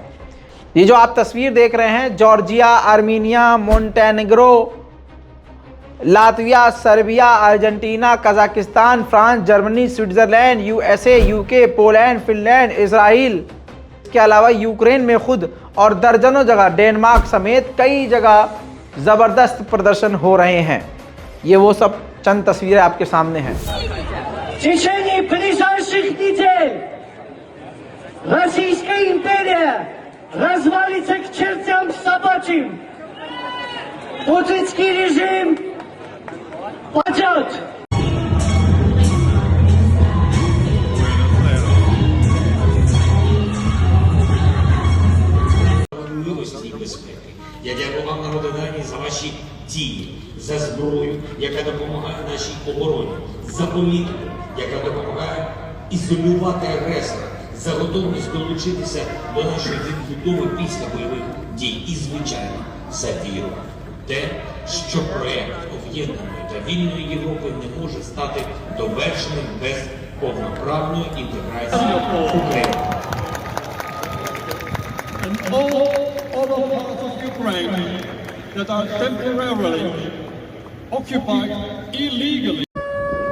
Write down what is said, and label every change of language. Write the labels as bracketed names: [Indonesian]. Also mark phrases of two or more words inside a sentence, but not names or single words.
[Hindi] ये जो आप तस्वीर देख रहे हैं, जॉर्जिया, आर्मीनिया, मोंटेनेग्रो, लातविया, सर्बिया, अर्जेंटीना, कजाकिस्तान, फ्रांस, जर्मनी, स्विट्जरलैंड, यूएसए, यूके, पोलैंड, फिनलैंड, इजराइल, इसके अलावा यूक्रेन में खुद और दर्जनों जगह, डेनमार्क समेत कई जगह ज़बरदस्त प्रदर्शन हो रहे हैं। ये वो सब चंद तस्वीरें आपके सामने हैं। [Russian] Развалится к чертям собачьим. Путинский режим падет. [Ukrainian] Милості і безпеки. Я дякую вам, народи дані, за ваші дії, за зброю, яка допомагає нашій обороні, за політику, яка допомагає ізолювати агресора, за готовність долучитися до нашої відбудови після бойових дій і, звичайно, за віру. Те, що проєкт об'єднаної та вільної Європи не може стати довершеним без повноправної інтеграції України. [English] And all other parts of Ukraine that are temporarily occupied illegally.